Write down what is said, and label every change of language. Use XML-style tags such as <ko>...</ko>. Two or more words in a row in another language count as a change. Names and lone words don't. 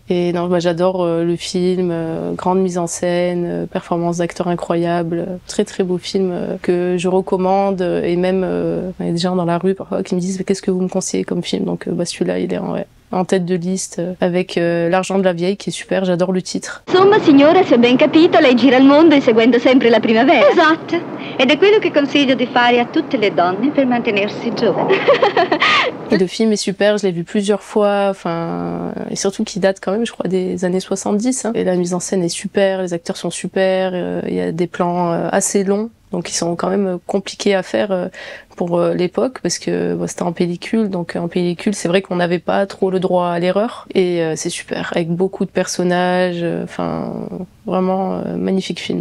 <fr>Et non, j'adore le film, grande mise en scène, performance d'acteurs incroyables. Très très beau film que je recommande. Et même, il y a des gens dans la rue parfois qui me disent « Qu'est-ce que vous me conseillez comme film ?» Donc celui-là, il est en tête de liste avec L'argent de la vieille qui est super, j'adore le titre.</fr> <it>Insomma, signora, se ho ben capito, lei gira il mondo inseguendo sempre la primavera. Esatto, ed è quello che consiglio di fare a tutte le donne per mantenersi giovane.</it> <fr>Et le film est super, je l'ai vu plusieurs fois, et surtout qu'il date quand même, je crois, des années 70. Et la mise en scène est super, les acteurs sont super, il y a des plans assez longs, donc ils sont quand même compliqués à faire pour l'époque, parce que c'était en pellicule, donc en pellicule, c'est vrai qu'on n'avait pas trop le droit à l'erreur, et c'est super, avec beaucoup de personnages, vraiment magnifique film.</fr>